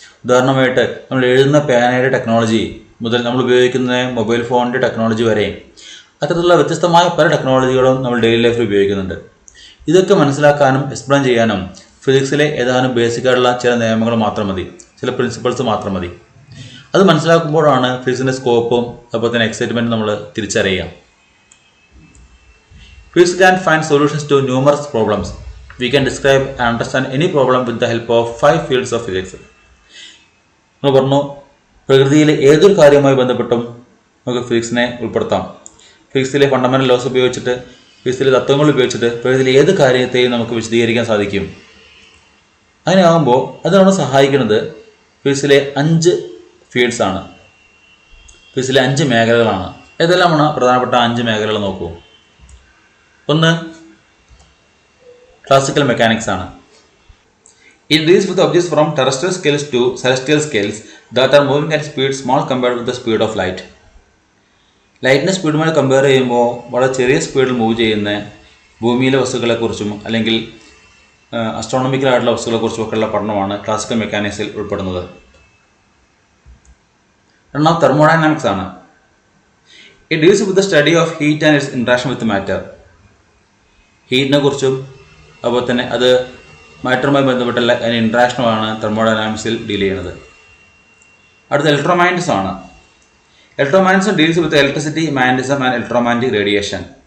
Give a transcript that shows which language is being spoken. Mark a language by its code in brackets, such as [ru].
[ml] ഉദാഹരണമായിട്ട് നമ്മൾ എഴുതുന്ന പേനയുടെ ടെക്നോളജി മുതൽ നമ്മൾ ഉപയോഗിക്കുന്ന മൊബൈൽ ഫോണിൻ്റെ ടെക്നോളജി വരെ അത്തരത്തിലുള്ള വ്യത്യസ്തമായ പല ടെക്നോളജികളും നമ്മൾ ഡെയിലി ലൈഫിൽ ഉപയോഗിക്കുന്നുണ്ട്. ഇതൊക്കെ മനസ്സിലാക്കാനും എക്സ്പ്ലെയിൻ ചെയ്യാനും ഫിസിക്സിലെ ഏതാനും ബേസിക്കായിട്ടുള്ള ചില നിയമങ്ങൾ മാത്രം മതി, ചില പ്രിൻസിപ്പിൾസ് മാത്രം മതി. അത് മനസ്സിലാക്കുമ്പോഴാണ് ഫിസിക്സിൻ്റെ സ്കോപ്പും അതുപോലെ തന്നെ എക്സൈറ്റ്മെൻറ്റും നമ്മൾ തിരിച്ചറിയുക. [en] Physics can find solutions to numerous problems. We can describe and understand any problem with the help of 5 fields of physics. [ml] നമ്മൾ പറഞ്ഞു, പ്രകൃതിയിലെ ഏതൊരു കാര്യവുമായി ബന്ധപ്പെട്ടും നമുക്ക് ഫിസിക്സിനെ ഉൾപ്പെടുത്താം. ഫിസിക്സിലെ ഫണ്ടമെൻ്റൽ ലോസ് ഉപയോഗിച്ചിട്ട്, ഫിസിക്സിലെ തത്വങ്ങൾ ഉപയോഗിച്ചിട്ട് പ്രകൃതിയിലെ ഏത് കാര്യത്തെയും നമുക്ക് വിശദീകരിക്കാൻ സാധിക്കും. അങ്ങനെ ആകുമ്പോൾ അത് നമ്മളെ സഹായിക്കുന്നത് ഫിസിക്സിലെ 5 ഫീൽഡ്സ് ആണ്, ഫിസിക്സിലെ 5 മേഖലകളാണ്. ഏതെല്ലാമാണ് പ്രധാനപ്പെട്ട 5 മേഖലകൾ നോക്കൂ. ഒന്ന് ക്ലാസിക്കൽ മെക്കാനിക്സ് ആണ്. [en] It deals with objects from terrestrial scales to celestial scales that are moving at speed small compared with the speed of light. [ml] ലൈറ്റിൻ്റെ സ്പീഡുമായി കമ്പയർ ചെയ്യുമ്പോൾ വളരെ ചെറിയ സ്പീഡിൽ മൂവ് ചെയ്യുന്ന ഭൂമിയിലെ വസ്തുക്കളെക്കുറിച്ചും അല്ലെങ്കിൽ അസ്ട്രോണമിക്കലായിട്ടുള്ള വസ്തുക്കളെക്കുറിച്ചുമൊക്കെയുള്ള പഠനമാണ് ക്ലാസിക്കൽ മെക്കാനിക്സിൽ ഉൾപ്പെടുന്നത്. രണ്ടാം തെർമോഡൈനാമിക്സ് ആണ്. [en] It deals with the study of heat and its interaction with matter. [ml] ഹീറ്റിനെ കുറിച്ചും അതുപോലെ തന്നെ അത് മാറ്ററുമായി ബന്ധപ്പെട്ടുള്ള അതിന് ഇൻട്രാക്ഷനുമാണ് തെർമോഡൈനാമിക്സിൽ ഡീൽ ചെയ്യുന്നത്. അടുത്ത ഇലക്ട്രോമാഗ്നറ്റിക്സ് ആണ്. [en] Electromagnetics deals with electricity, magnetism and electromagnetic radiation.